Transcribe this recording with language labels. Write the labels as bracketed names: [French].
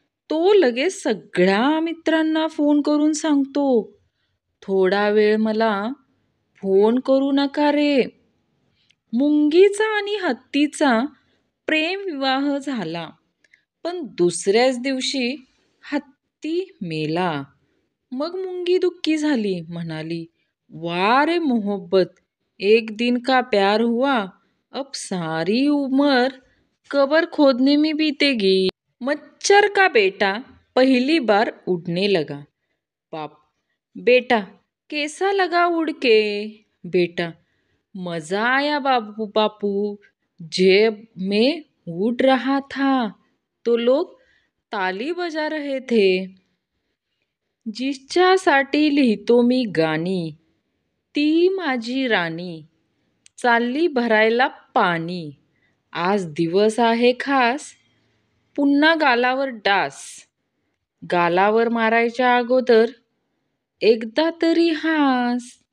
[Marathi] तो लगेच सगळ्या मित्रांना फोन करून सांगतो, थोडा वेळ मला फोन करू नका रे. मुंगीचा आणि हत्तीचा प्रेमविवाह झाला, पण दुसऱ्याच दिवशी हत्ती मेला. मग मुंगी दुःखी झाली, म्हणाली, [Hindi] वाह रे मोहब्बत, एक दिन का प्यार हुआ, अब सारी उम्र कबर खोदने में बीतेगी. मच्छर का बेटा पहली बार उड़ने लगा. बाप, बेटा कैसा लगा उड़ के? बेटा, मजा आया बापू बापू, जब मैं उड़ रहा था तो लोग ताली बजा रहे थे. [Marathi] जिच्यासाठी लिहितो मी गाणी, ती माझी राणी, चालली भरायला पाणी. आज दिवस आहे खास, पुन्हा गालावर डास. गालावर मारायच्या अगोदर एकदा तरी हास.